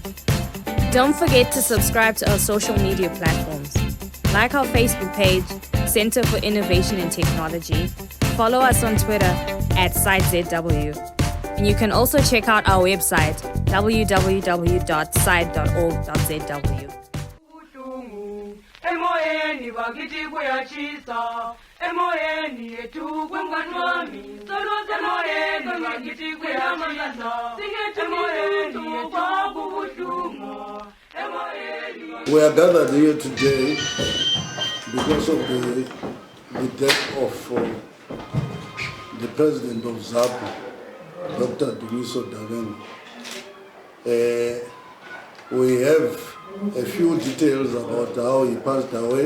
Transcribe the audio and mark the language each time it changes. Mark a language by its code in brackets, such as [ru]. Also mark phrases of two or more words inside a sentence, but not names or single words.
[en] Don't forget to subscribe to our social media platforms. Like our Facebook page, Center for Innovation and Technology. Follow us on Twitter @SiteZW. And you can also check out our website, www.site.org.zw. [nd] Emoyeni wakiti kuyachisa, emoyeni yetu kwemkanwami, solo emoyeni wakiti kuyachisa, emoyeni yetu kwakubuhlungu, emoyeni. [en] We are gathered here today because of the death of the president of ZAPU, Dr. Dumiso Dabengwa. We have a few details about how he passed away.